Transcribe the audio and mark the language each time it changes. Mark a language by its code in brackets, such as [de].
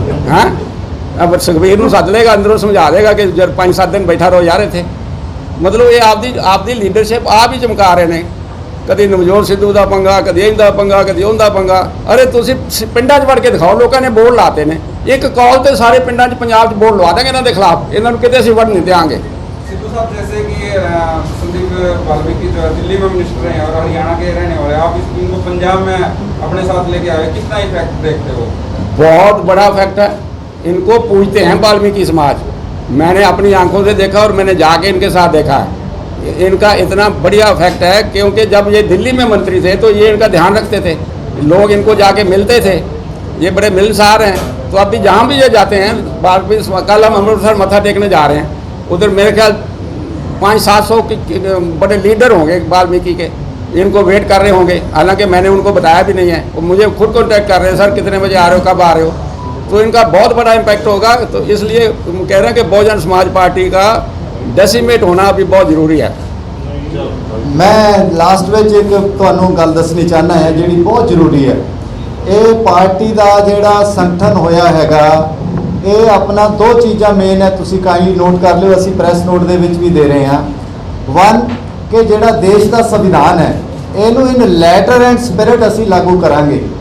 [pa] ਹੈਂ अब सुखबीर ਨੂੰ ਸੱਦ ਲੇਗਾ ਅੰਦਰੋਂ ਸਮਝਾ ਦੇਗਾ ਕਿ ਜਦ 5-7 ਦਿਨ ਬੈਠਾ ਰਹੋ ਯਾਰ ਇੱਥੇ। ਮਤਲਬ ਇਹ ਆਪਦੀ ਲੀਡਰਸ਼ਿਪ ਆਪ ਹੀ ਚਮਕਾ ਰਹੇ ਨੇ। ਕਦੀ ਨਵਜੋਤ ਸਿੱਧੂ ਦਾ ਪੰਗਾ, ਕਦੀ ਇਹਦਾ ਪੰਗਾ, ਕਦੀ ਉਹਦਾ ਪੰਗਾ। ਅਰੇ ਤੁਸੀਂ ਪਿੰਡਾਂ 'ਚ ਵੜ ਕੇ ਦਿਖਾਓ, ਲੋਕਾਂ ਨੇ ਬੋਰਡ ਲਾਤੇ ਨੇ। ਇੱਕ ਕਾਲ ਤੇ ਸਾਰੇ ਪਿੰਡਾਂ 'ਚ ਪੰਜਾਬ 'ਚ ਬੋਰਡ ਲਵਾ ਦੇंगे ਇਹਨਾਂ ਦੇ ਖਿਲਾਫ। ਇਹਨਾਂ ਨੂੰ ਕਿਤੇ ਅਸੀਂ ਵੜ ਨਹੀਂ ਦੇਵਾਂਗੇ। [hi] सिद्धू साहब जैसे कि संदीप वाल्मीकि जो है दिल्ली में मिनिस्टर हैं और हरियाणा के रहने वाले, आप इनको पंजाब में अपने साथ लेके आए, कितना इफेक्ट देखते हो? बहुत बड़ा फैक्ट है। इनको पूछते हैं वाल्मीकि समाज। मैंने अपनी आंखों से देखा और मैंने जाके इनके साथ देखा है। इनका इतना बढ़िया फैक्ट है क्योंकि जब ये दिल्ली में मंत्री थे तो ये इनका ध्यान रखते थे, लोग इनको जाके मिलते थे। ये बड़े मिलनसार हैं। तो अब भी जहाँ भी ये जाते हैं, कल हम अमृतसर मत्था टेकने जा रहे हैं, उधर मेरे ख्याल 500-700 के बड़े लीडर होंगे वाल्मीकि के, इनको वेट कर रहे होंगे। हालांकि मैंने उनको बताया भी नहीं है, वो मुझे खुद कॉन्टैक्ट कर रहे हैं, सर कितने बजे आ रहे हो, कब आ रहे हो। तो इनका बहुत बड़ा इम्पैक्ट होगा। तो इसलिए कह रहे हैं कि बहुजन समाज पार्टी का डेसीमेट होना अभी बहुत ज़रूरी है। मैं लास्ट में एक [pa] ਤੁਹਾਨੂੰ ਗੱਲ ਦੱਸਣੀ ਚਾਹਨਾ ਹੈ ਜਿਹੜੀ ਬਹੁਤ ਜ਼ਰੂਰੀ ਹੈ। ਇਹ ਪਾਰਟੀ ਦਾ ਜਿਹੜਾ ਸੰਗਠਨ ਹੋਇਆ ਹੈਗਾ, ਇਹ ਆਪਣਾ ਦੋ ਚੀਜ਼ਾਂ ਮੇਨ ਹੈ, ਤੁਸੀਂ ਕਾਈਂਡਲੀ ਨੋਟ ਕਰ ਲਿਓ, ਅਸੀਂ ਪ੍ਰੈਸ ਨੋਟ ਦੇ ਵਿੱਚ ਵੀ ਦੇ ਰਹੇ ਹਾਂ। ਵਨ ਕਿ ਜਿਹੜਾ ਦੇਸ਼ ਦਾ ਸੰਵਿਧਾਨ ਹੈ ਇਹਨੂੰ [en] in letter and spirit [pa] ਅਸੀਂ ਲਾਗੂ ਕਰਾਂਗੇ।